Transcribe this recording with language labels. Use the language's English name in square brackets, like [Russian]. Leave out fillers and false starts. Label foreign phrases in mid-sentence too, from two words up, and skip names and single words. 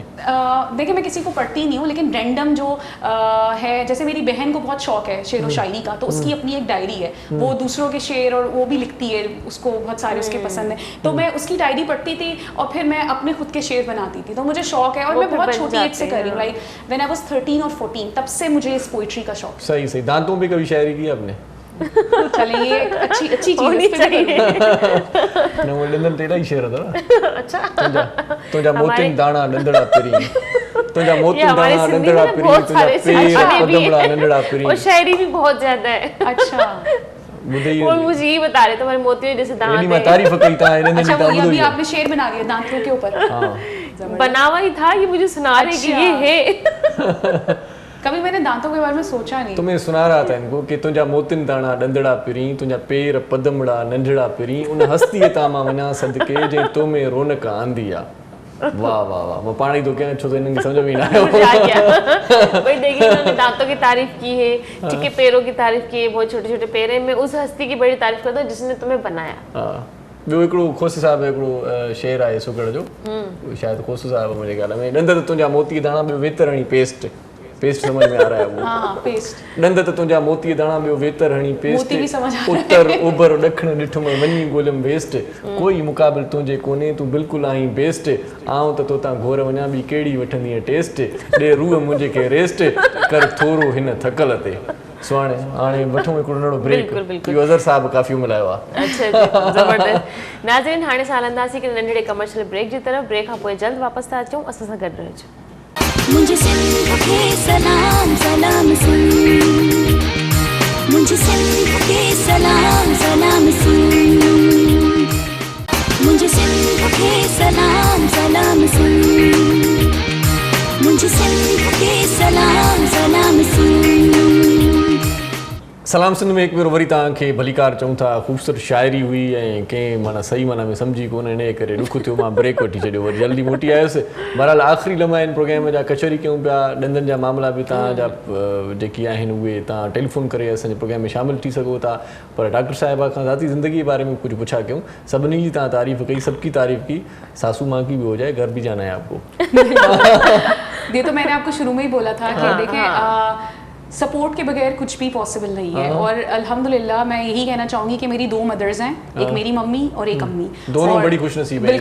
[Hindi] देखिए मैं किसी को पढ़ती नहीं हूँ, लेकिन रैंडम जो है, जैसे मेरी बहन को बहुत शौक है शेर व शायरी का, तो उसकी अपनी एक डायरी है, वो दूसरों के शेर और वो भी लिखती है, उसको बहुत सारे उसके पसंद है, तो मैं उसकी डायरी पढ़ती थी और फिर मैं अपने खुद के शेर बनाती थी, तो मुझे शौक है और वो मैं फिर बहुत बन छोटी एज से जाते कर रही हूँ, हैं। [English] like when I was 13 [Hindi] और 14, तब से मुझे इस पोइट्री का शौक सही सही। दांतों पे कभी शायरी की आपने? है। चले ये एक अच्छी चीज होनी है, इस पे भी चाहिए। न वो डंदन तेरा ही शेर था। अच्छा [Sindhi] तुझा मोतिन दाना नंदड़ा पिरी, तुझा [Hindi] ये [Sindhi] मोतिन [Hindi] हमारे [Sindhi] दाना [Hindi] सिंधी [Sindhi] नंदड़ा [Hindi] में [Sindhi] पिरी, [Hindi] बहुत [Sindhi] तुझा [Hindi] सारे [Sindhi] पेर [Hindi] सिंधी भी [Sindhi] पदमड़ा [Hindi] हैं। [Sindhi] नंदड़ा पिरी। [Hindi] और शायरी भी बहुत ज्यादा है। अच्छा [Sindhi] ॿुधई [Hindi] वो मुझे ये बता रहे तुम्हारे मोतियों जैसे [Sindhi] एनी [Hindi] दांत [Sindhi] मां [Hindi] है। [Sindhi] तारीफ़ कई ता इन्हनि [Hindi] अच्छा, जी वो [Sindhi] ता [Hindi] ये अभी [Sindhi] ॿुधो [Hindi] आपने शेर बना दिया दांतों के ऊपर। हां बनावा ही था, ये मुझे सुना रहे कि अच्छा। ये है। कभी मैंने दांतों के बारे में सोचा नहीं। तो मैं सुना रहा था इनको कि [Sindhi] तुझा मोतिन दाना डंदड़ा पिरी, तुझा पेर पदमड़ा नंढड़ा पिरी, उन हस्तीअ तां मां वञा सदके जे तो में रौनक आंदी आ। [Hindi] वाह वाह वाह, मैं पानी तो क्या छो तो इनकी समझ में ना आयो। मुझे आ गया। भाई देखिए उन्होंने दांतों की तारीफ की है, ठीक है, पैरों की तारीफ की है, बहुत छोटे छोटे पैर हैं। मैं उस हस्ती की बड़ी तारीफ करता हूँ जिसने तुम्हें बनाया। [Sindhi] हां ॿियो हिकिड़ो खोस साहिब हिकिड़ो शेर आहे सुकड़ जो, शायद खोस साहिब मुंहिंजे ख्याल में, ॾंद त तुंहिंजा मोती दाणा ॿियो वेतर हणी पेस्ट [Hindi] समझ में आ रहा है वो। हाँ पेस्ट। [Sindhi] ॾंद त तुंहिंजा मोती दाणा ॿियो वेतर हणी पेस्ट, [Hindi] मोती भी समझ आ रहा है। [Sindhi] उत्तर ओभर ॾखण ॾिठुम वञी ॻोल्हियमि वेस्ट, कोई मुक़ाबिल तुंहिंजे कोन्हे तूं बिल्कुलु आहीं बेस्ट, आऊं त तोतां घोर वञा बि कहिड़ी वठंदीअ टेस्ट, ॾे रूह मुंहिंजे खे रेस्ट कर थोरो हिन थकल ते। सुहाणे हाणे वठूं हिकिड़ो नंढो ब्रेक। [Hindi] बिल्कुल, बिल्कुल। [Sindhi] इहो अज़र साहब काफ़ी मिलायो आहे। [Hindi] अच्छा जी, ज़बरदस्त। [Sindhi] नाज़रीन हाणे सां हलंदासीं कि नंढड़े कमर्शियल ब्रेक जी तरफ़। ब्रेक खां पोइ जल्द वापसि था अचूं, असां सां गॾु रहिजो। [Hindi] मुझे सिंध के सलाम सलाम सुन, मुझे सिंध के सलाम सलाम सुन, मुझे सिंध के सलाम सलाम सुन, मुझे सिंध के सलाम सलाम सुन। [Sindhi] सलाम सिंध में एक बार वरी तव्हांखे भलीकार चऊं था। ख़ूबसूरत शाइरी हुई ऐं कंहिं माना सही माना में सम्झी कोन, इन करे ॾुख थियो, मां ब्रेक वठी छॾियो, वरी जल्दी मोटी आयुसि। बहरहाल आख़िरी लम्हा आहिनि प्रोग्राम जा, कचहरी कयूं पिया, ॾंदनि जा मामला बि तव्हांजा जेकी आहिनि उहे तव्हां टेलीफोन करे असांजे प्रोग्राम में शामिलु थी सघो था। पर डॉक्टर साहिबा खां ज़ाती ज़िंदगी जे बारे में कुझु पुछा कयूं, सभिनी जी तव्हां तारीफ़ कई, [Hindi] सबकी तारीफ़ की, सासू माँ की भी हो जाए, घर भी जाना है आपको। ये तो मैंने आपको शुरू में ही बोला था कि देखें सपोर्ट के बगैर कुछ भी पॉसिबल नहीं है, और अल्हम्दुलिल्लाह मैं यही कहना चाहूँगी कि मेरी 2 मदर्स हैं, एक मेरी मम्मी और एक अम्मी, दोनों बड़ी खुशनसीब है,